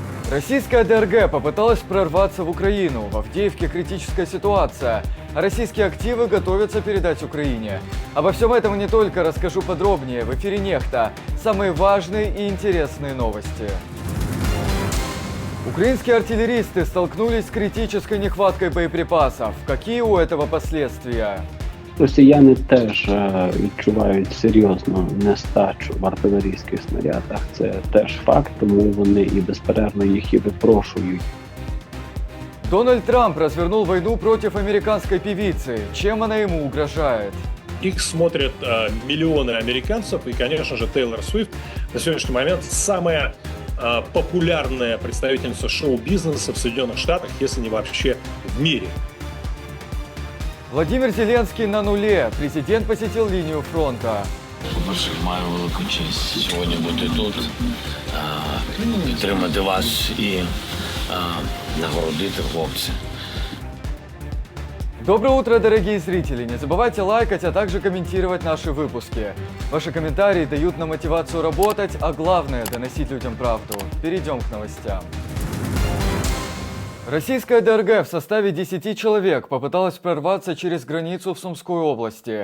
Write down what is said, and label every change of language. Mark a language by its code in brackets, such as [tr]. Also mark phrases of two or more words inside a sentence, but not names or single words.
[ru] Российская ДРГ попыталась прорваться в Украину. В Авдеевке критическая ситуация, а российские активы готовятся передать Украине. Обо всем этом и не только расскажу подробнее в эфире «Нехта». Самые важные и интересные новости. Украинские артиллеристы столкнулись с критической нехваткой боеприпасов. Какие у этого последствия? [uk] Росіяни теж відчувають серйозну нестачу в артилерійських снарядах. Це теж факт, тому вони і безперервно їх і випрошують. [ru] Дональд Трамп развернул войну против американской певицы. Чем она ему угрожает? Их смотрят миллионы американцев, и, конечно же, Тейлор Свифт на сегодняшний момент самая популярная представительница шоу-бизнеса в Соединенных Штатах, если не вообще в мире. Владимир Зеленский на нуле. Президент посетил линию фронта. [uk] По-перше, маю велику честь сьогодні бути тут, підтримати вас і нагородити хлопців. [ru] Доброе утро, дорогие зрители! Не забывайте лайкать, а также комментировать наши выпуски. Ваши комментарии дают нам мотивацию работать, а главное – доносить людям правду. Перейдем к новостям. Российская ДРГ в составе 10 человек попыталась прорваться через границу в Сумской области.